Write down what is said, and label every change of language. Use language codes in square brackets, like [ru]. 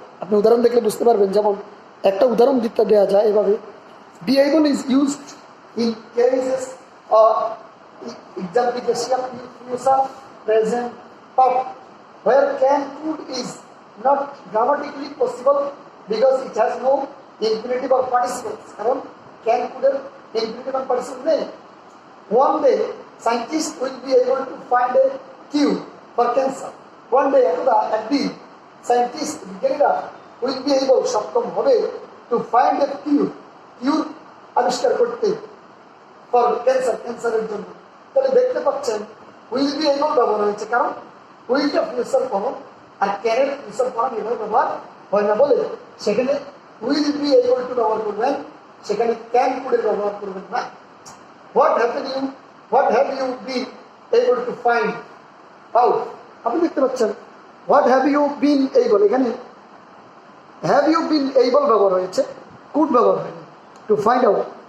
[bn] আপনি উদাহরণ দেখলে বুঝতে পারবেন। যেমন একটা উদাহরণ দিতে দেওয়া যায় এভাবে, [en] Be able is used in cases of exemplification in future present perfect where can could is not grammatically possible because it has no infinitive or participles. [bn] কারণ can could এর infinitive and participle নেই। [en] One day scientists will be able to find a cure for cancer. One day [bn] একদিন [en] scientists [bn] বিজ্ঞানীরা [en] will be able [bn] সক্ষম হবে [en] to find a cure [bn] আবিষ্কার করতে [en] for cancer, [bn] ক্যান্সারের জন্য। তাহলে দেখতে পাচ্ছেন will be able ব্যবহার হয়েছে, কারণ উইলটা ফিউচার ফর্ম আর ক্যানের ফিউচার ফর্ম এভাবে ব্যবহার হয় না বলে সেখানে [en] will be able to [bn] ব্যবহার করবেন, সেখানে ক্যান কুডের ব্যবহার করবেন না। [en] what have you been able to find out, [bn] আপনি দেখতে পাচ্ছেন [en] what have you been able, এখানে have you been able [bn] ব্যবহার হয়েছে, [en] could [bn] ব্যবহার হয়নি, [en] To find out.